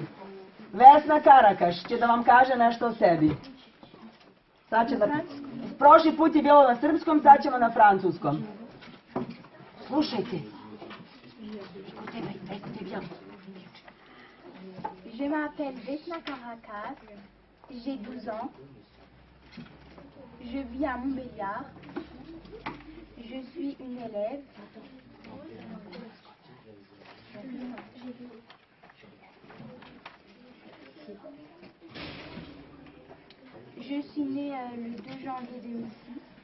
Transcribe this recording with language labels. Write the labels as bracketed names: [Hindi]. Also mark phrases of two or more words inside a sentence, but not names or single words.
[Serbian] Vesna Karakaš će da vam kaže nešto o sebi. Prošli put je bilo na srpskom, sad ćemo na francuskom. Slušajte. [French] Je m'appelle Vesna Karakas, j'ai 12 ans, je vis à Montbéliard, je suis une élève. Je suis née le 2 janvier 2006.